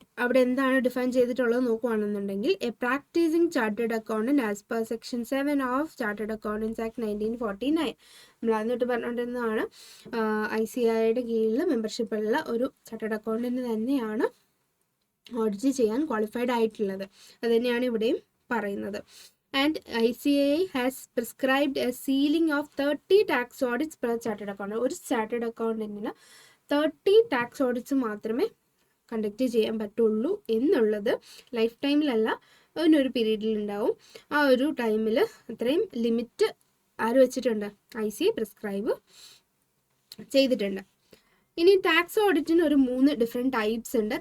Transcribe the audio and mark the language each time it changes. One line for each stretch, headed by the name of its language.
Malayalam: അവിടെ എന്താണ് ഡിഫൈൻ ചെയ്തിട്ടുള്ളത് നോക്കുകയാണെന്നുണ്ടെങ്കിൽ
English: A practising chartered accountant as per section 7 of chartered accountants act 1949.
Malayalam: നമ്മൾ അതിനോട്ട് പറഞ്ഞുകൊണ്ടിരുന്നതാണ് ICAIയുടെ കീഴിൽ മെമ്പർഷിപ്പുള്ള ഒരു ചാർട്ടേഡ് അക്കൗണ്ടന്റ് തന്നെയാണ് ഓഡിറ്റ് ചെയ്യാൻ ക്വാളിഫൈഡ് ആയിട്ടുള്ളത്. അത് തന്നെയാണ് ഇവിടെയും പറയുന്നത്.
English: And ICAI has prescribed a ceiling of 30 tax audits per chartered accountant.
Malayalam: ഒരു ചാർട്ടേഡ് അക്കൗണ്ടന്റിന് 30 ടാക്സ് ഓഡിറ്റ്സ് മാത്രമേ കണ്ടക്ട് ചെയ്യാൻ പറ്റുള്ളൂ എന്നുള്ളത് ലൈഫ് ടൈമിലല്ല, അതിനൊരു പീരീഡിൽ ഉണ്ടാവും. ആ ഒരു ടൈമിൽ അത്രയും ലിമിറ്റ് ആര് വെച്ചിട്ടുണ്ട്? ICAI പ്രിസ്ക്രൈബ് ചെയ്തിട്ടുണ്ട്. ഇനി ടാക്സ് ഓഡിറ്റിന് ഒരു 3 ഡിഫറെൻറ്റ് ടൈപ്സ് ഉണ്ട്.